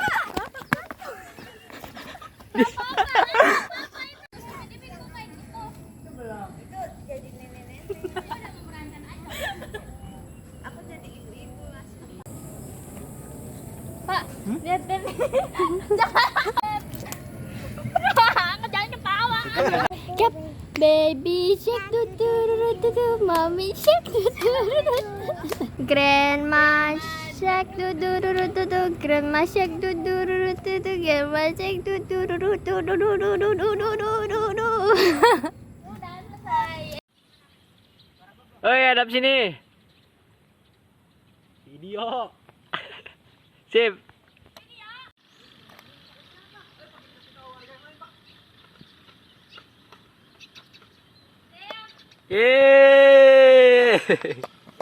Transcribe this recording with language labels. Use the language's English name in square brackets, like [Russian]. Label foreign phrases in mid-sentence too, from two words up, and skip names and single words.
[Indonesian] Pak, lihat kan. Jangan ketawa. [English] Cap, baby shake du du du du du, mommy shake du du du du. Grandma shake du du du du du du, grandma shake du du du du du du, grandma shake du du du du du du du du du du du du du. [Indonesian] Oi, hadap sini. Video. Sip. Yeay.